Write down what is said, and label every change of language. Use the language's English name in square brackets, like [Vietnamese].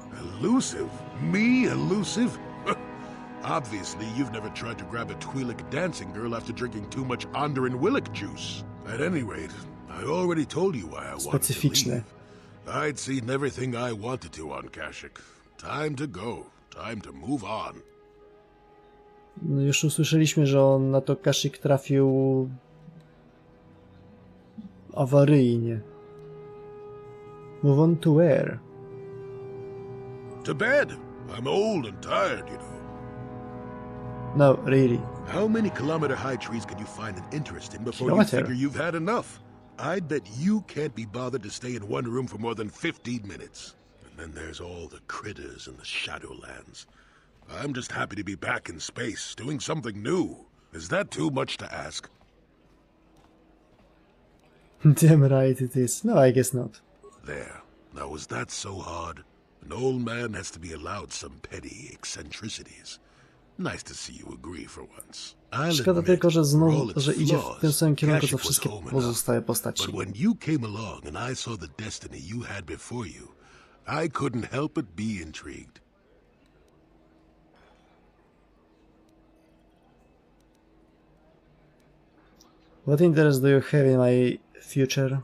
[English] Elusive? Me elusive? Obviously, you've never tried to grab a Twi'lek dancing girl after drinking too much Onderan Willick juice. At any rate, I already told you why I wanted to [Polish] Specyficzne. [English] leave. I'd seen everything I wanted to on Kashyyyk. Time to go. Time to move on. [Polish] No już usłyszeliśmy, że on na to Kashyyyk trafił awaryjnie. [English] Move on to where? To bed. I'm old and tired, you know. No, really. How many kilometer-high trees can you find an interest in before Kilometer? you figure you've had enough? I'd bet you can't be bothered to stay in one room for more than 15 minutes. And then there's all the critters in the Shadowlands. I'm just happy to be back in space, doing something new. Is that too much to ask? Damn right it is. No, I guess not. There. Now, was that so hard? An old man has to be allowed some petty eccentricities. Nice to see you agree for once. [Polish] Szkoda tylko, że znowu, że idzie w tym samym kierunku co wszystkie pozostałe postaci. [English] But when you came along and I saw the destiny you had before you, I couldn't help but be intrigued. What interest do you have in my future?